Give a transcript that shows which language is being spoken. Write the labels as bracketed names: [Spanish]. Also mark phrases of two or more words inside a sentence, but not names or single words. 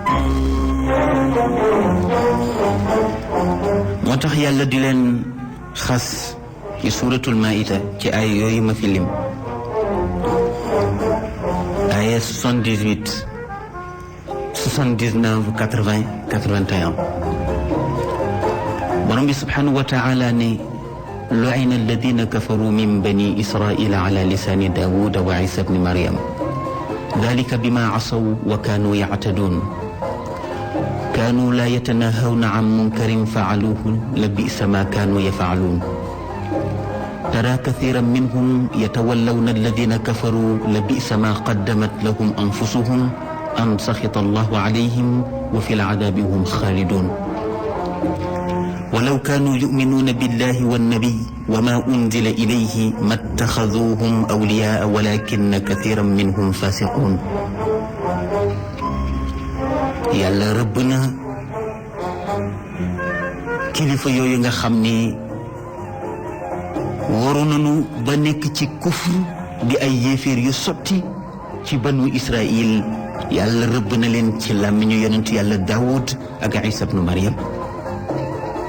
[Wolof] moo tax yàlla di leen xas ci suratul maïda ci ay yooyu ma fi lim, ay 78 79 80 81. borom bi [Arabic] سبحانه وتعالى ne لُعِنَ الَّذِينَ كَفَرُوا مِنْ بَنِي إِسْرَائِيلَ عَلَىٰ لِسَانِ دَاوُودَ وَعِيسَى ابْنِ مَرْيَمَ ذَٰلِكَ بِمَا عَصَوْا وَكَانُوا يَعْتَدُونَ كَانُوا لَا يَتَنَاهَوْنَ عَنْ مُنْكَرٍ فَعَلُوهُ لَبِئْسَ مَا كَانُوا يَفْعَلُونَ تَرَىٰ كَثِيرًا مِنْهُمْ يَتَوَلَّوْنَ الَّذِينَ كَفَرُوا لَبِئْسَ مَا قَدَّمَتْ لَهُمْ أَنْفُسُهُمْ أَنْ سَخِطَ اللَّهُ عَلَيْهِمْ وَفِي الْعَذَابِ هُمْ خَالِدُونَ ولو كانوا يؤمنون بالله والنبي وما أنزل إليه ما اتخذوهم أولياء ولكن كثيرا منهم فاسقون. يالا ربنا [Wolof] kilifa yooyu nga xam ni waru nañu ba nekk ci kufr di ay yéeféer yu sotti ci banu Israël, yàlla rëbb na leen ci làmmiñu yonent yàlla Daawud ak Isa ibnu Maryam.